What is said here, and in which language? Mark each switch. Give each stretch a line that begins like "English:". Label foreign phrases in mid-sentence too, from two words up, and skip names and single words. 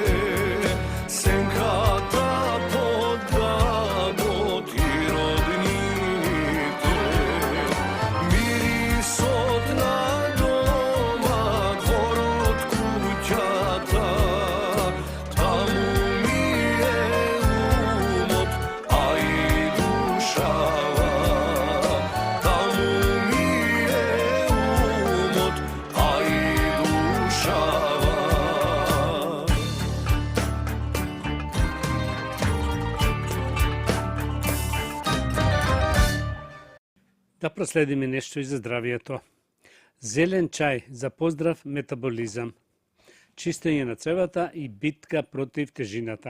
Macedonian: сенката подабот и роднините, мирис од надома, двор од куќата, тамо ми је умот, а и душава, тамо ми је умот, а и душава. Да проследиме нешто и за здравието. Зелен чај за поздрав метаболизам, чистење на цревата и битка против тежината.